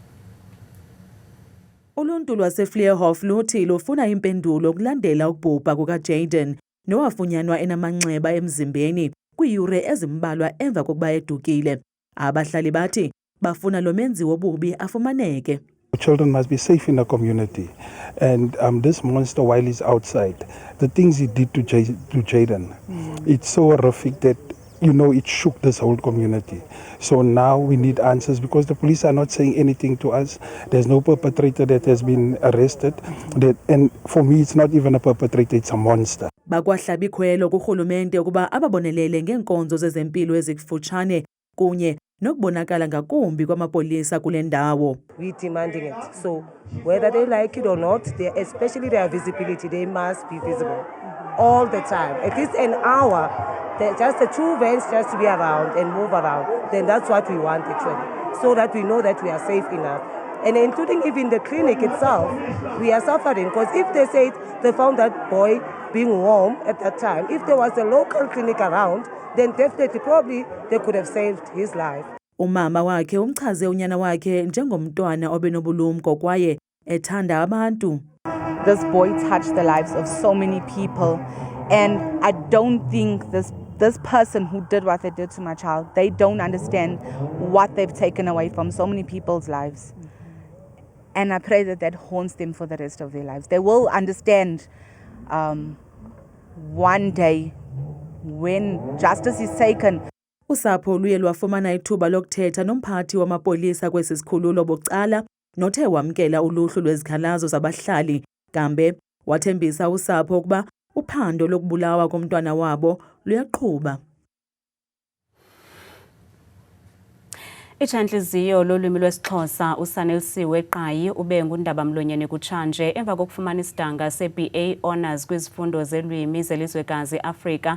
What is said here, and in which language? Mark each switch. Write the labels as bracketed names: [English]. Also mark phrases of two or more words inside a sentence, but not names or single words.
[Xhosa] Uluntu lwaseFleurhof luthi lufuna impendulo kulandela ukubhubha kukaJayden nowafunyanwa enamanxeba emzimbeni kwiiyure ezimbalwa emva kokuba edukile. Abahlali bathi bafuna lo menzi wobubi afumaneke. [English] Children must be safe in the community, and this monster, while he's outside, the things he did to Jayden, it's so horrific that it shook this whole community. So now we need answers because the police are not saying anything to us. There's no perpetrator that has been arrested. And for me, it's not even a perpetrator, it's a monster. [Xhosa] Bakwahlaba ikhwelo kurhulumente ukuba ababonelele ngeenkonzo zezempilo ezikufutshane kunye nokubonakala ngakumbi kwamapolisa kule ndawo. [English] We're demanding it. So whether they like it or not, especially their visibility, they must be visible all the time. At least an hour. Just the two vans just to be around and move around, then that's what we want actually, so that we know that we are safe enough. And including even the clinic itself, we are suffering because if they said they found that boy being warm at that time, if there was a local clinic around, then definitely probably they could have saved his life. [Xhosa] Umama wakhe umchaze unyana wakhe njengomntwana obenobulumko kwaye ethanda abantu. [English] This boy touched the lives of so many people, and I don't think this person who did what they did to my child, they don't understand what they've taken away from so many people's lives. And I pray that that haunts them for the rest of their lives. They will understand one day when justice is taken. [Xhosa] Usapho luye lwafumana ithuba lokuthetha nomphathi wamapolisa kwesi sikhululo bucala nothe wamkela uluhlu lwezikhalazo zabahlali. Kambe wathembisa usapho ukuba uphando lokubulawa komntwana wabo luyaqhuba. Itshantliziyo lolwimi lwesiXhosa uSanelisiwe Qayi ube ngundaba-mlonyeni kutshanje emva kokufumana isidanga se-BA Honours kwizifundo zelwimi zelizwekazi Afrika.